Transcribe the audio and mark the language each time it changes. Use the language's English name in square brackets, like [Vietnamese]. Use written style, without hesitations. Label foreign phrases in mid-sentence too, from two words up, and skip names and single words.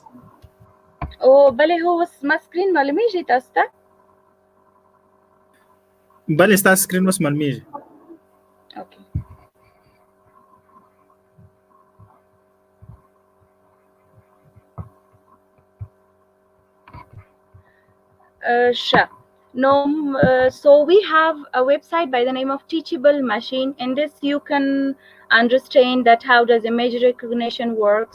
[Pashto] او بلې هو اوس ما سکرین معلومیږي تاسو ته؟ بلې ستاسو سکرین اوس معلومیږي. اوکې. [English] Sure. No, so we have a website by the name of Teachable Machine. In this, you can understand that how does image recognition work.